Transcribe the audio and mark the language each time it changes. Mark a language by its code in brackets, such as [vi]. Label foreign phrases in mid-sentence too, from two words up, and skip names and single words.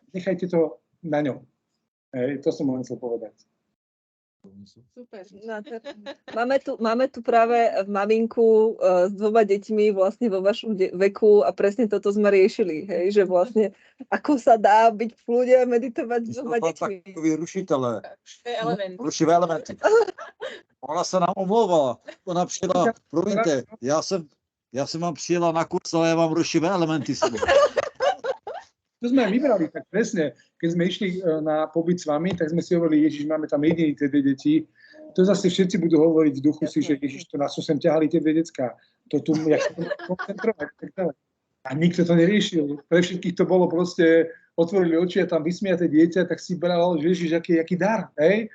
[sk] Nechajte to na ňom. Hej? To som len chcel povedať. Super. Máme tu práve maminku s 2 deťmi vlastne vo vašom veku a presne toto sme riešili, hej, že vlastne ako sa dá byť v kľude a meditovať s 2 deťmi. [cs] Takový rušivé elementy. Ona se nám omlouvala. Ona přijela, promiňte, já jsem vám přijela na kurz, ale já mám rušivé elementy. [sk] To sme vybrali tak presne. Keď sme išli na pobyt s vami, tak sme si hovorili, Ježiš, máme tam jediné tie 2 deti. To zase všetci budú hovoriť v duchu si, že Ježiš, to nás sem ťahali tie 2 decká. To tu, jak sa to koncentrovať, tak ďalej. A nikto to neriešil. Pre všetkých to bolo proste, otvorili oči a tam vysmiate dieťa, tak si bral, že Ježiš, aký dar, hej?